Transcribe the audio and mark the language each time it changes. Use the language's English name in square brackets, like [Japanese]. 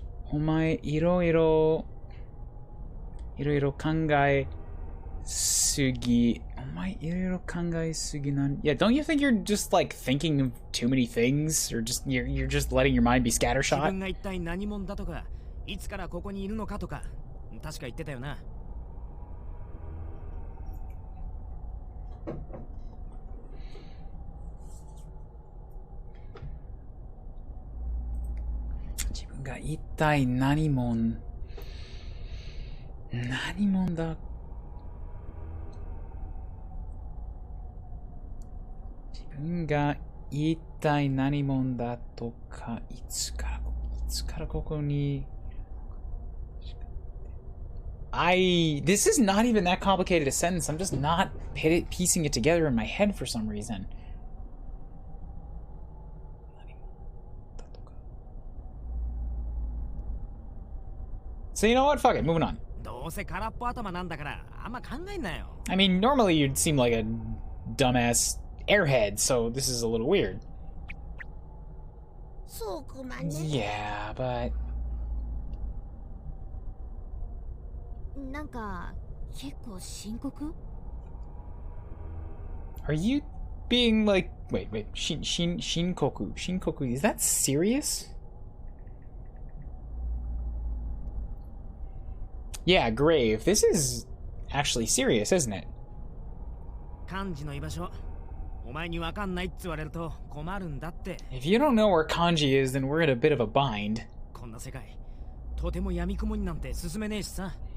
[Japanese] お前いろいろ考えすぎ。お前いろいろ考えすぎなん。 [English] Yeah, don't you think you're just like thinking of too many things, or just you're just letting your mind be [Japanese] 自 [English] scattershot? [Japanese] 分が一体何者だとか、いつからここにいるのかとか、確か言ってたよな。自分が一体何者だ。自分が一体何者だとか、いつからここに。 [English] This is not even that complicated a sentence. I'm just not piecing it together in my head for some reason. So you know what? Fuck it, moving on. [Japanese] どうせ空っぽ頭なんだからあんま考えんなよ。 [English] I mean, normally you'd seem like a dumbass airhead, so this is a little weird. [Japanese] そうくまね。 [English] Yeah, but [Japanese] なんか結構深刻？ [English] are you being like wait, Shinkoku? Shinkoku, is that serious? Yeah, grave. This is actually serious, isn't it? [Japanese] 漢字の居場所、お前にわかんないって言われると困るんだって。 [English] If you don't know where kanji is, then we're in a bit of a bind. [Japanese] こんな世界、とても闇雲になんて進めねえしさ。